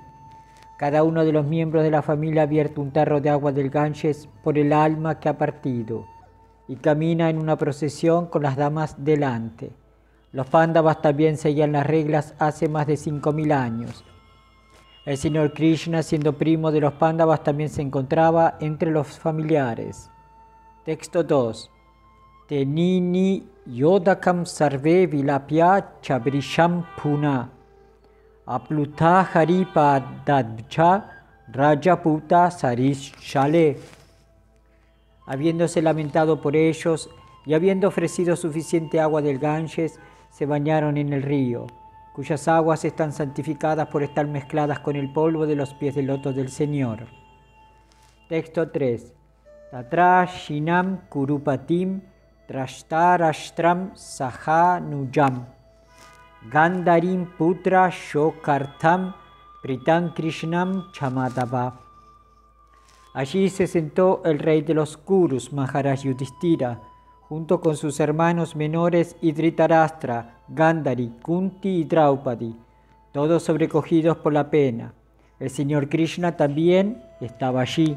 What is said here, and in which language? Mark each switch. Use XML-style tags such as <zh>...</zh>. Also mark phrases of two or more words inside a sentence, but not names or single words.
<es>Cada uno de los miembros de la familia vierte un tarro de agua del Ganges por el alma que ha partido y camina en una procesión con las damas delante. Los Pándavas también seguían las reglas hace más de 5000 años. El Señor Krishna, siendo primo de los Pándavas, también se encontraba entre los familiares. Texto 2.</es> <sa>Tenini yodakam sarve vilapya chabrisham puna. Apluta haripa dadcha rajaputa sarish shale.</sa> <es>Habiéndose lamentado por ellos y habiendo ofrecido suficiente agua del Ganges, se bañaron en el río, cuyas aguas están santificadas por estar mezcladas con el polvo de los pies del loto del Señor. Texto 3.</es> <sa>Tatra shinam kurupatim trashtarashtram sahanujam. Gandarim putra shokartam pritam krishnam chamadava.</sa> <es>Allí se sentó el rey de los Kurus, Maharaj Yudhishthira, junto con sus hermanos menores y Dhritarashtra, Gandhari, Kunti y Draupadi, todos sobrecogidos por la pena. El Señor Krishna también estaba allí.</es>